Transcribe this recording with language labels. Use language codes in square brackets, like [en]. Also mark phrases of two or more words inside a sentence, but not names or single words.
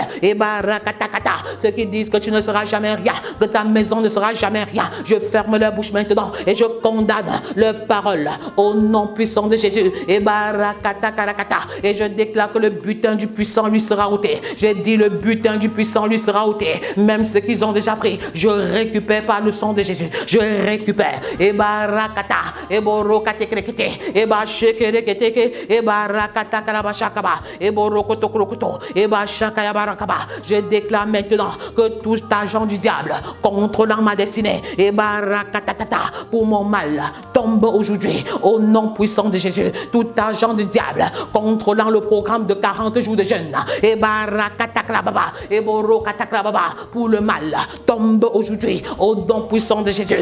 [fr] Et barakatakata, ceux qui disent que tu ne seras jamais rien, que ta maison ne sera jamais rien, je ferme leur bouche maintenant et je condamne leurs paroles au nom puissant de Jésus. Et barakatakarakata, et je déclare que le butin du puissant lui sera ôté. J'ai dit le butin du puissant lui sera ôté. Même ce qu'ils ont déjà pris, je récupère par le sang de Jésus. Je récupère. Et barakata, et borokate krekete, et bashekerekete, et barakata karabashakaba, et borokoto krokoto, et bashakaya barakaba. Je déclare maintenant que tout agent du diable contrôlant ma destinée, et barakatata, pour mon mal, tombe aujourd'hui au nom puissant de Jésus. Tout agent du diable contrôlant le programme de 40 jours de jeûne, et barakatakrababa, et borokatakrababa, pour le mal, tombe aujourd'hui au nom puissant de Jésus.